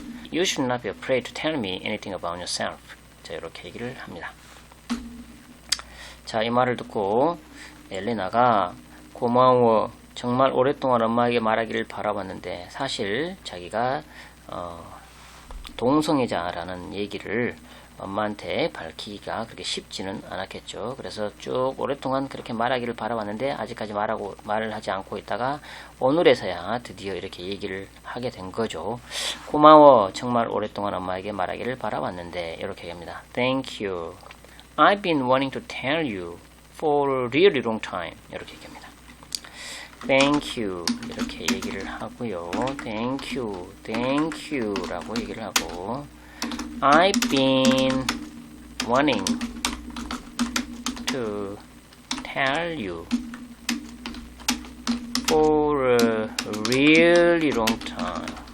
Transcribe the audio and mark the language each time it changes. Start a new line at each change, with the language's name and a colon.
English: You should not be afraid to tell me anything about yourself.
Korean: 자, 이렇게 얘기를 합니다. 자, 이 말을 듣고 엘레나가 고마워. 정말 오랫동안 엄마에게 말하기를 바라봤는데 사실 자기가 동성애자라는 얘기를 엄마한테 밝히기가 그렇게 쉽지는 않았겠죠. 그래서 쭉 오랫동안 그렇게 말하기를 바라봤는데 아직까지 말을 하지 않고 있다가 오늘에서야 드디어 이렇게 얘기를 하게 된 거죠. 고마워. 정말 오랫동안 엄마에게 말하기를 바라봤는데 이렇게 얘기합니다.
English: Thank you. I've been wanting to tell you for a really long time.
Korean: 이렇게 얘기합니다.
English: Thank you.
Korean: 이렇게 얘기를 하고요.
English: Thank you
Korean: 라고 얘기를 하고
English: I've been wanting to tell you for a really long time.